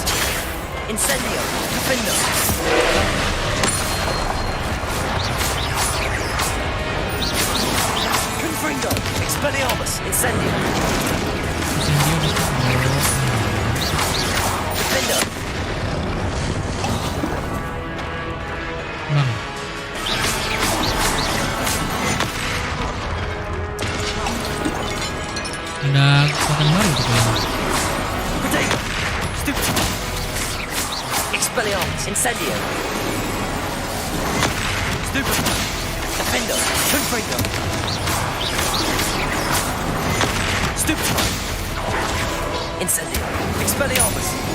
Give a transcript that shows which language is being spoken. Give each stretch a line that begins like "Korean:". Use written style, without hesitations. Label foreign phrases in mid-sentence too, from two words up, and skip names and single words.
Indonesian: Incendio. Defendo. Confringo. Expelliarmus. Incendio. Defendo. Bang. Ada kekuatan baru tuh kayaknya. Potato. Stupid. Expelliarmus. Incendio. Stupid. Defendo. Confringo. Stupid. Incendio. Expelliarmus.